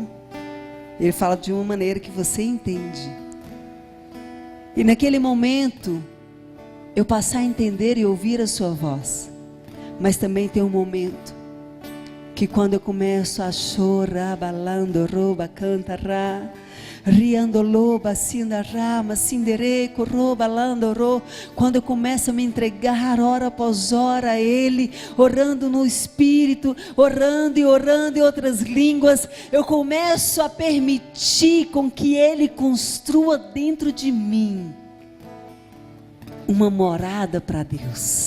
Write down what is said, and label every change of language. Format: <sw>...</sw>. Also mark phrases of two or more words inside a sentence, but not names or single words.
<pt>Ele fala de uma maneira que você entende. E naquele momento, eu passar a entender e ouvir a sua voz. Mas também tem um momento, que quando eu começo a chorar, balando, rouba, canta, rá, riando loba, sindarama, sindereco, roba, landorô. Quando eu começo a me entregar hora após hora a Ele, orando no Espírito, orando em outras línguas, eu começo a permitir com que Ele construa dentro de mim uma morada para Deus.</pt>